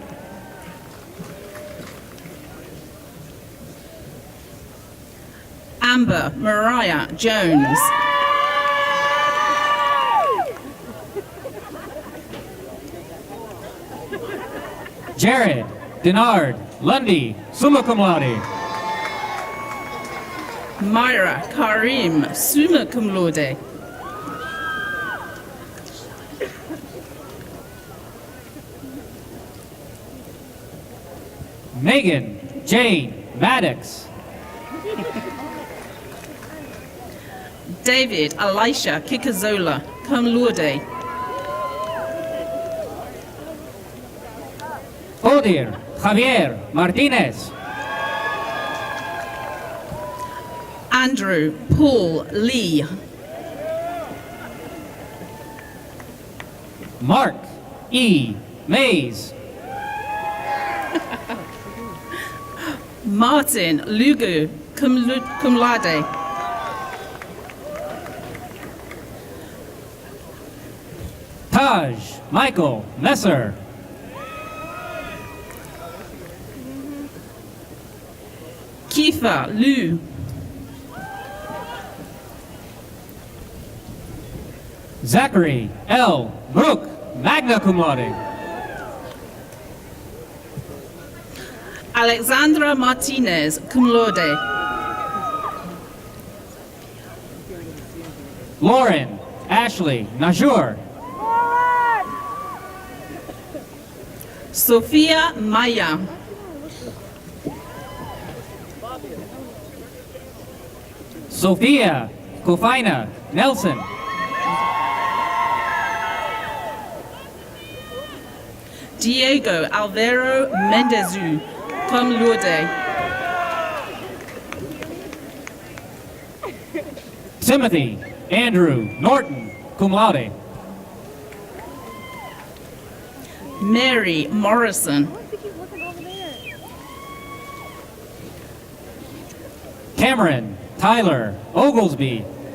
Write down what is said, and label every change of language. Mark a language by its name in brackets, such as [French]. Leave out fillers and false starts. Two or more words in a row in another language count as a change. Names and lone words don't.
[English] Amber Mariah Jones. Jared Denard Lundy, [Latin] summa cum laude. [English] Myra Karim, [Latin] summa cum laude. [English] Megan Jane Maddox. David Elisha Kikazola, [Latin] cum laude. [English] Odir Javier Martinez. Andrew Paul Lee. Mark E. Mays. Martin Lugu, [Latin] cum laude. [English] Taj Michael Messer. Kifa Lu. Zachary L. Brook, [Latin] magna cum laude. [English] Alexandra Martinez, [Latin] cum laude. [English] Lauren Ashley Najur. Sophia Maya. Sophia Kofina Nelson. Diego Alvaro Mendezu, [Latin] cum laude. [English] Timothy Andrew Norton, [Latin] cum laude. [English] Mary Morrison. Cameron Tyler Oglesby.